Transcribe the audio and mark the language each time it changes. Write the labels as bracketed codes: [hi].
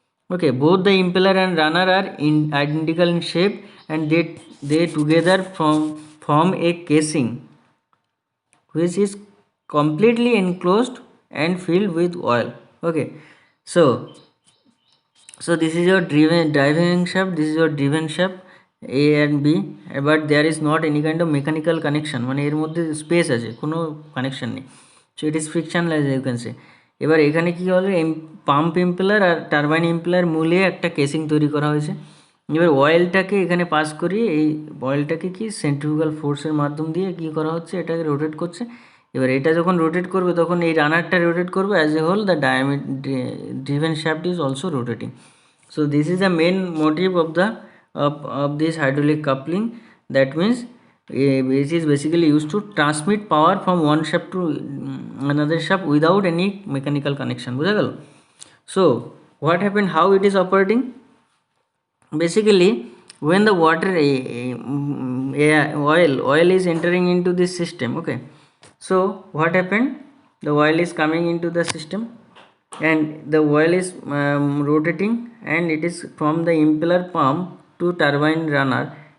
[en] Okay, both the impeller and runner are identical in shape, and they together form a casing which is completely enclosed and filled with oil. Okay, so this is your driving shaft, this is your driven shaft A and B, but there is not any kind of mechanical connection, [bn] মানে এর মধ্যে space আছে, কোনো connection নেই। [en] So it is frictionless, you can say. [bn] এবার এখানে কী হলো, pump impeller আর turbine impeller মূলে একটা কেসিং তৈরি করা হয়েছে। এবার অয়েলটাকে এখানে পাস করিয়ে এই অয়েলটাকে কি সেন্ট্রিফুগাল ফোর্সের মাধ্যম দিয়ে কী করা হচ্ছে, এটাকে রোটেট করছে। এবার এটা যখন রোটেট করবে তখন এই রানারটা রোটেট করবে, [en] As a whole the driven shaft is also rotating. So this is the main motive of the of this hydraulic coupling. That means it is basically used to transmit power from one shaft to another shaft without any mechanical connection. [bn] বুঝা গেল? [en] So what happened, how it is operating? Basically when the water oil is entering into this system, okay, so what happened, the oil is coming into the system and the oil is rotating, and it is from the impeller pump to turbine runner.